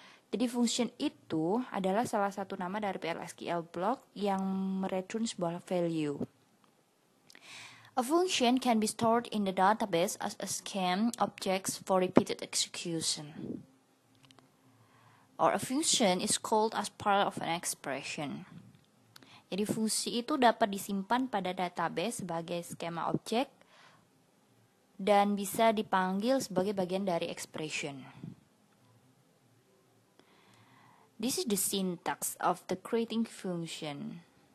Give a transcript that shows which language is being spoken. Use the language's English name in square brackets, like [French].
[Indonesian] Jadi function itu adalah salah satu nama dari PL/SQL block yang mereturn sebuah value. [English] A function can be stored in the database as a scheme objects for repeated execution. Or a function is called as part of an expression. [Indonesian] Jadi fungsi itu dapat disimpan pada database sebagai skema objek dan bisa dipanggil sebagai bagian dari expression. [English] This is the syntax of the creating function.